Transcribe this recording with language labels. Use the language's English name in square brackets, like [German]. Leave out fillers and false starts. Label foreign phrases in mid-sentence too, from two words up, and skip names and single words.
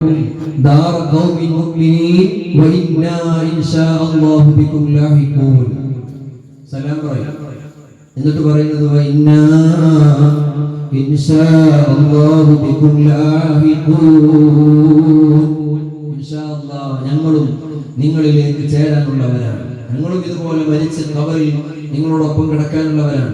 [Arabic] دار قوم مؤمنين وإنا إن شاء الله بكم لاحقون. [Malayalam] സലാം പറയും. എന്നിട്ട് പറയുന്നത് [Arabic] وإنا إن شاء الله بكم لاحقون. إن شاء الله [Malayalam] ഞങ്ങളും നിങ്ങളിലേക്ക് ചേരാനുള്ളവരാണ്. ഞങ്ങളും ഇതുപോലെ മരിച്ച് ഖബറിൽ നിങ്ങളോടൊപ്പം കിടക്കാനുള്ളവരാണ്.